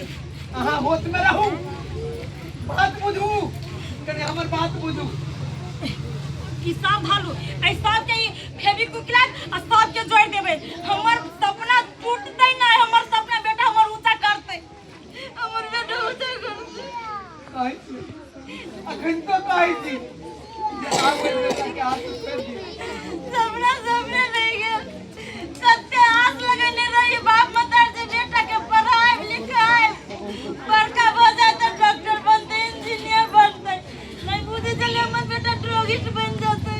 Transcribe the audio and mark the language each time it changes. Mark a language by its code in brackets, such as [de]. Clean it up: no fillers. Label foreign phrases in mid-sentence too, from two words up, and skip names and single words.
[mai] हां होश में रहू बात बुझू कने हमर बात बुझू ई सब भालू ऐ सब के फेविक्विक आ सब के जोड़ देबे हमर सपना टूटते ना हमर सपना बेटा हमर ऊंचा करते हमर बेटा ऊंचा करते कहै छी अखन तो कहै छी जे आगे बेटा के हाथ फेर दिए सपना नहीं गया सत्य आस लगने रही बाप मतार जे बेटा के पढ़ाई लिखाई बड़का हो जाए तो डॉक्टर बनते इंजीनियर बनते नहीं बुझे चले हमर बेटा ड्रगिस्ट बन जाते